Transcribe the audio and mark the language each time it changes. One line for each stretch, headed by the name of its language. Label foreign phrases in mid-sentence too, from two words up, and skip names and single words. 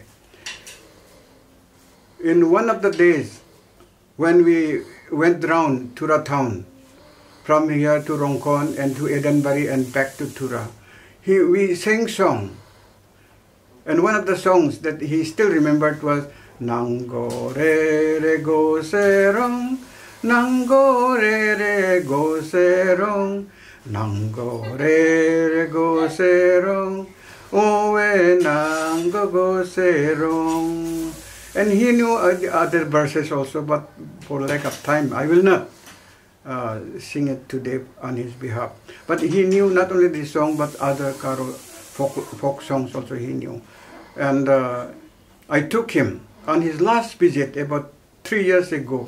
English: In one of the days, when we went round Tura town, from here to Rongkon and to Edenbury and back to Tura, we sang song. And one of the songs that he still remembered was
Garo: Nango re re go serong, Nango re re go serong, Nango re re go serong, Owe nango go serong.
English: And he knew the other verses also, but for lack of time, I will not sing it today on his behalf. But he knew not only this song, but other Garo folk songs also he knew. And I took him on his last visit about 3 years ago.